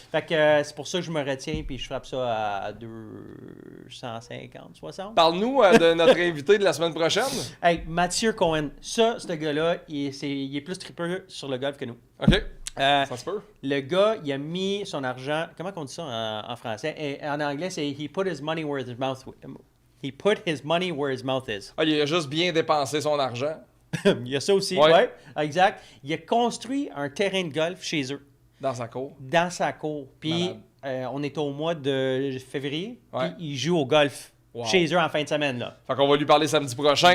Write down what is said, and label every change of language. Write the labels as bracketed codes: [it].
[fr] Fait que c'est pour ça que je me retiens puis je frappe ça à 250, 60. Parle-nous de notre invité de la semaine prochaine. Hey, Mathieu Cohen. Ça, ce gars-là, il est plus trippeux sur le golf que nous. OK, Euh, ça se peut. Le gars, il a mis son argent. Comment on dit ça en français? Et en anglais, c'est [en] he put his money where his mouth. He put his money where his mouth is. [fr] Ah, il a juste bien dépensé son argent Il y a ça aussi, Ouais. ouais, exact. Il a construit un terrain de golf chez eux, dans sa cour. dans sa cour. Puis Malade. on est au mois de février, Ouais. puis il joue au golf Wow. chez eux en fin de semaine, là. Fait qu'on va lui parler samedi prochain.